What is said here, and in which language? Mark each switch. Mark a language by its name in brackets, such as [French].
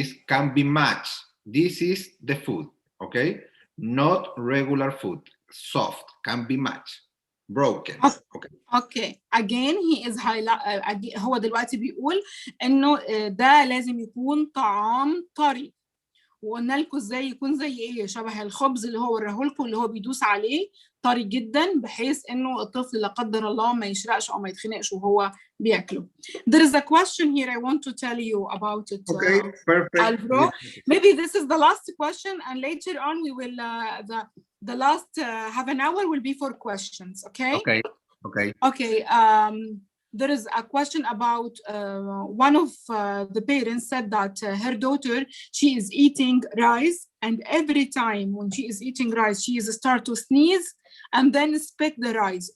[English] Can be matched. This is the food, okay? Not regular food. Soft, can be matched. broken. Okay. Again he is [Arabic] هو دلوقتي بيقول إنه ده لازم يكون طعام طري. وقلنا لكم ازاي يكون زي ايه، شبه الخبز اللي هو وراه لكم اللي هو بيدوس عليه طري جدا بحيث انه الطفل لا قدر الله ما يشرقش او ما يتخنقش وهو بياكله. [English] There is a question here I want to tell you about it. Okay, perfect. Alvaro. Maybe this is the last question and later on we will the last half an hour will be for questions. Okay. Okay. There is a question about one of the parents said that her daughter, she is eating rice, and every time when she is eating rice, she is start to sneeze and then spit the rice.